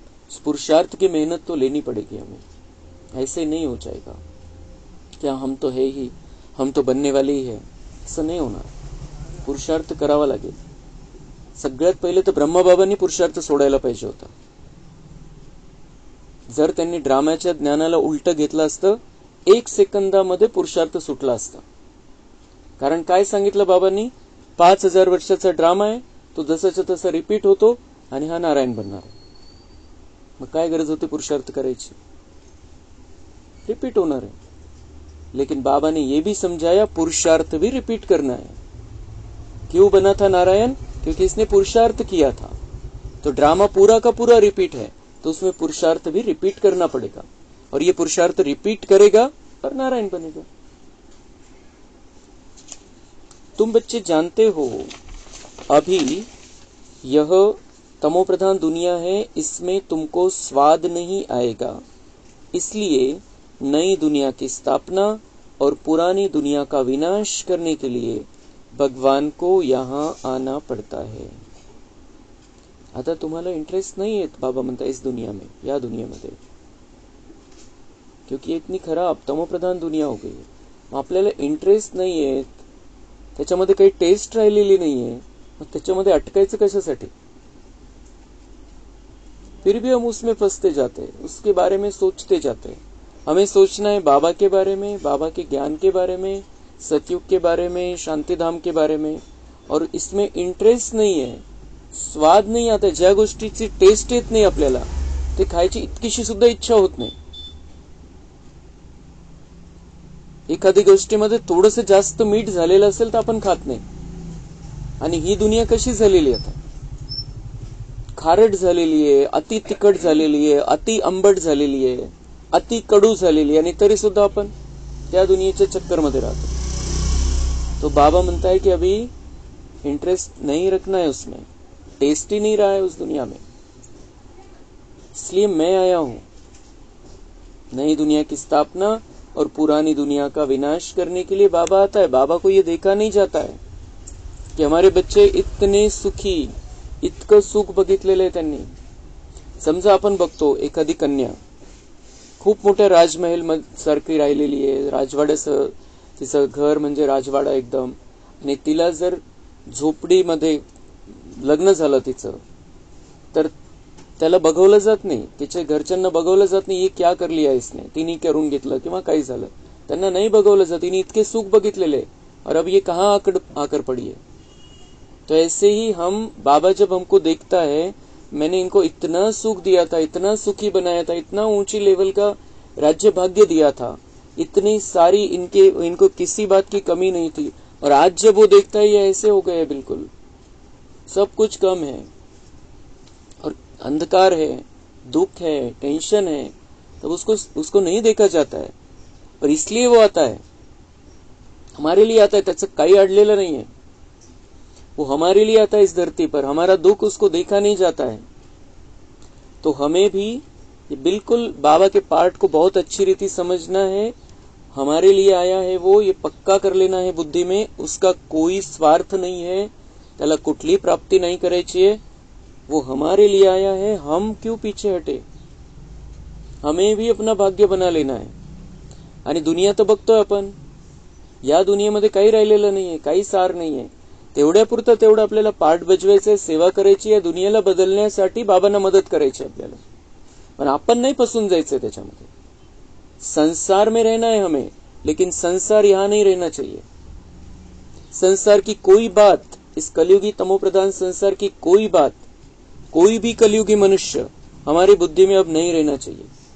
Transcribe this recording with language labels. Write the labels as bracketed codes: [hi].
[hi] उस पुरुषार्थ की मेहनत तो लेनी पड़ेगी हमें. ऐसे नहीं हो जाएगा क्या हम तो है ही, हम तो बनने वाले ही है, [mr] असं नाही होणार. पुरुषार्थ करावा लागेल. सगळ्यात पहिले तर ब्रह्मबाबांनी पुरुषार्थ सोडायला पाहिजे होता. जर त्यांनी ड्रामाच्या ज्ञानाला उलट घेतलं असतं, 1 सेकंदामध्ये पुरुषार्थ सुटला असता. कारण काय सांगितलं बाबांनी, 5000 वर्षाचा ड्रामा आहे, तो जसाच्या तसा रिपीट होतो आणि हा नारायण बनणार आहे. मग काय गरज होती पुरुषार्थ करायची, रिपीट होणार है. [hi] लेकिन बाबा ने यह भी समझाया पुरुषार्थ भी रिपीट करना है. क्यों बना था नारायण, क्योंकि इसने पुरुषार्थ किया था. तो ड्रामा पूरा का पूरा रिपीट है, तो उसमें पुरुषार्थ भी रिपीट करना पड़ेगा. और ये पुरुषार्थ रिपीट करेगा और नारायण बनेगा. तुम बच्चे जानते हो अभी यह तमोप्रधान दुनिया है, इसमें तुमको स्वाद नहीं आएगा. इसलिए नई दुनिया की स्थापना और पुरानी दुनिया का विनाश करने के लिए भगवान को यहाँ आना पड़ता है. [mr] आता तुम्हाला [hi] इंटरेस्ट नहीं है बाबा म्हणता इस दुनिया में, [mr] या दुनियामध्ये, [hi] क्योंकि इतनी खराब तमोप्रधान दुनिया हो गई. [mr] मग आपल्याला इंटरेस्ट नाही आहे, त्याच्यामध्ये काही टेस्ट राहिलेली नाहीये, मग त्याच्यामध्ये अटकायचं कशासाठी. [hi] फिर भी हम उसमें फंसते जाते हैं, उसके बारे में सोचते जाते हैं. हमें सोचना है बाबा के बारे में, बाबा के ज्ञान के बारे में, सतयुग के बारे में, शांतिधाम के बारे में. और इसमें इंटरेस्ट नहीं है, स्वाद नहीं आता. [mr] ज्या गोष्टीची टेस्ट येत नाही आपल्याला, ते खायची इतकीशी सुद्धा इच्छा होत नाही. एखादी गोष्टीमध्ये थोडंसं जास्त मीठ झालेलं असेल तर आपण खात नाही. आणि ही दुनिया कशी झालेली आता, खारट झालेली आहे, अति तिखट झालेली आहे, अति आंबट झालेली आहे, अति कडू झालेली आहे, आणि तरी सुद्धा आपण त्या दुनियेच्या चक्करमध्ये राहतो. [hi] तो बाबा म्हणता है कि अभी इंटरेस्ट नहीं रखना है उसमें, टेस्ट ही नहीं रहा है उस दुनिया में. इसलिए मैं आया हूं नई दुनिया की स्थापना और पुरानी दुनिया का विनाश करने के लिए बाबा आता है. बाबा को ये देखा नहीं जाता है कि हमारे बच्चे इतने सुखी, [mr] इतकं सुख बघितलेलं आहे त्यांनी. समजा आपण बघतो एखादी कन्या खूप मोठ्या राजमहल सारखी राहिलेली आहे, राजवाड्याचं तिचं घर म्हणजे राजवाडा एकदम, आणि तिला जर झोपडीमध्ये लग्न झालं तिचं, तर त्याला बघवलं जात नाही, तिच्या घरच्यांना बघवलं जात नाही, [hi] ये क्या कर लिया इसने, [mr] तिने करून घेतलं किंवा काही झालं, त्यांना नाही बघवलं जात. तिने इतके सुख बघितलेले [hi] और अब ये कहाँ आकर पड़ी है. तो ऐसे ही हम, बाबा जब हमको देखता है, मैंने इनको इतना सुख दिया था, इतना सुखी बनाया था, इतना ऊंची लेवल का राज्य भाग्य दिया था, इतनी सारी इनको किसी बात की कमी नहीं थी, और आज जब वो देखता है ये ऐसे हो गए, बिल्कुल सब कुछ कम है और अंधकार है, दुख है, टेंशन है, तब उसको नहीं देखा जाता है. और इसलिए वो आता है, हमारे लिए आता है, [mr] त्याचं काही अडलेलं [hi] नहीं है. वो हमारे लिए आता है इस धरती पर, हमारा दुख उसको देखा नहीं जाता है. तो हमें भी ये बिल्कुल बाबा के पार्ट को बहुत अच्छी रीति समझना है. हमारे लिए आया है वो, ये पक्का कर लेना है बुद्धि में, उसका कोई स्वार्थ नहीं है, [mr] त्याला कुठली प्राप्ती नाही करायची आहे, [hi] वो हमारे लिए आया है, हम क्यों पीछे हटे. हमें भी अपना भाग्य बना लेना है. [mr] आणि दुनिया तर बघतोय आपण, या दुनियेमध्ये काही राहिलेलं नाहीये, काही सार नाहीये. तेवढ्यापुरतं तेवढं आपल्याला पाठ बजवायचंय, सेवा करायची, या दुनियेला बदलण्यासाठी बाबांना मदत करायची आपल्याला. पण आपण नाही फसून जायचंय त्याच्यामध्ये. [hi] संसार में रहना है हमें, लेकिन संसार यहां नहीं रहना चाहिए. संसार की कोई बात, इस कलयुगी तमोप्रधान संसार की कोई बात, कोई भी कलयुगी मनुष्य हमारी बुद्धि में अब नहीं रहना चाहिए.